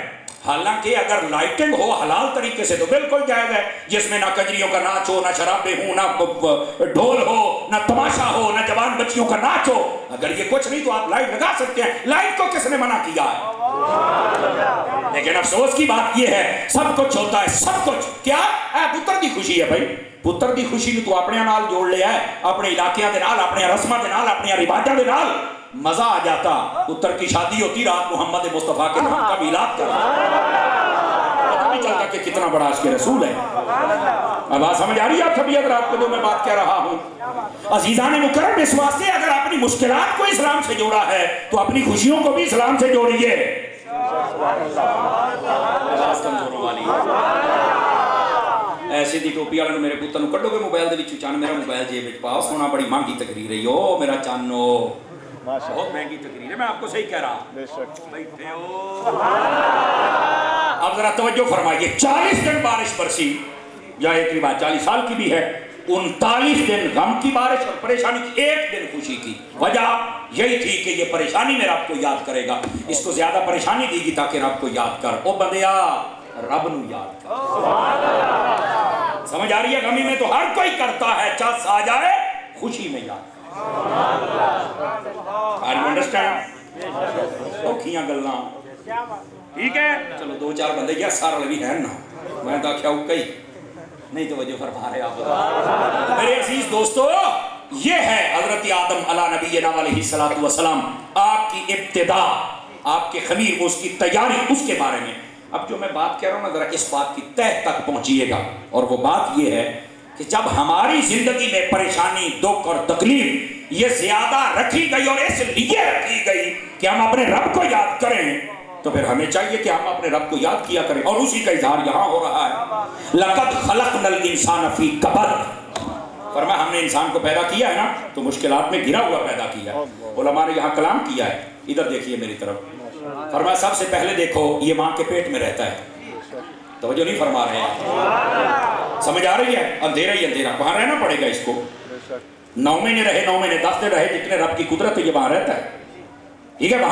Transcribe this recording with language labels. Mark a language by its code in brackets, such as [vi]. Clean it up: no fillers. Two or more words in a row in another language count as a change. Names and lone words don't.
[ur] حالانکہ اگر لائٹنگ ہو حلال طریقے سے تو بالکل جائز ہے، جس میں نہ کنجریوں کا ناچ ہو، نہ شرابیں ہوں، نہ ڈھول ہو، نہ تماشا ہو، نہ جوان بچیوں کا ناچ ہو۔ اگر یہ کچھ نہیں تو آپ لائٹ لگا سکتے ہیں، لائٹ کو کس نے منع کیا ہے؟ لیکن افسوس کی بات یہ ہے سب کچھ ہوتا ہے، سب کچھ کیا [pa] پتر دی خوشی ہے بھائی، پتر دی خوشی تو اپنے نال جوڑ لیا ہے، اپنے علاقیاں دے نال، اپنے رسماں دے نال، اپنے رواجاں دے نال۔ [ur] مزہ آ جاتا، پتر کی شادی ہوتی، رات محمد مصطفیٰ کے نام کا میلاد کر، پتہ نہیں چلتا کہ کتنا بڑا عاشق رسول ہے۔ اب بات سمجھ آ رہی ہے آپ سبھی حضرات کو جو میں بات کہہ رہا ہوں؟ عزیزان مکرم، اس واسطے اگر اپنی مشکلات کو اسلام سے جوڑا ہے تو اپنی خوشیوں کو بھی اسلام سے جوڑیے۔ [pa] ایسے دی ٹوپی والے میرے پتر نوں کڈو گے موبائل دے وچوں، چن میرا موبائل جیب وچ پاؤ، سونا بڑی مہنگی تقریر ہے، او میرا چانو بہت مہنگی تقریر ہے، [ur] میں آپ کو صحیح کہہ رہا بیٹھے ہو۔ اب ذرا توجہ فرمائیے، 40 دن بارش برسی، یا ایک روایت 40 سال کی بھی ہے، 39 دن غم کی بارش اور پریشانی کی، ایک دن خوشی کی۔ وجہ یہی تھی کہ یہ پریشانی میں رب کو یاد کرے گا، اس کو زیادہ پریشانی دی گی تاکہ رب کو یاد کر، [pa] او بندیا رب نو یاد کر۔ [ur] سمجھ آ رہی ہے؟ غمی میں تو ہر کوئی کرتا ہے، چس آ جائے خوشی میں یاد کر۔ [en] Are you understand؟ [pa] اوکھیاں گلاں [ur] ٹھیک ہے، چلو دو چار بندے کیا سارا لگی ہے نا، میں تو کیا کئی نہیں توجہ فرما رہے آپ۔ میرے عزیز دوستو، یہ ہے حضرت آدم [ar] علیہ نبینا علیہ الصلوۃ والسلام، [ur] آپ کی ابتدا، آپ کے خمیر، اس کی تیاری، اس کے بارے میں۔ اب جو میں بات کہہ رہا ہوں نا، ذرا اس بات کی تہ تک پہنچیے گا، اور وہ بات یہ ہے کہ جب ہماری زندگی میں پریشانی، دکھ اور تکلیف یہ زیادہ رکھی گئی اور اس لیے رکھی گئی کہ ہم اپنے رب کو یاد کریں، تو پھر ہمیں چاہیے کہ ہم اپنے رب کو یاد کیا کریں، اور اسی کا اظہار یہاں ہو رہا ہے۔ [ar] لَقَدْ خَلَقْنَا الْإِنسَانَ فِي كَبَدٍ، [ur] فرمایا ہم نے انسان کو پیدا کیا ہے نا تو مشکلات میں گھرا ہوا پیدا کیا ہے۔ علماء نے یہاں کلام کیا ہے، ادھر دیکھیے میری طرف، فرمایا سب سے پہلے دیکھو یہ ماں کے پیٹ میں رہتا ہے، توجہ نہیں فرما رہے ہیں؟ سمجھ آ رہی ہے؟ اندھیرا ہی اندھیرا، وہاں رہنا پڑے گا اس کو، 9 مہینے رہے، 9 مہینے 10 دن رہے، جتنے رب کی قدرت ہے یہ وہاں رہتا ہے، ٹھیک ہے؟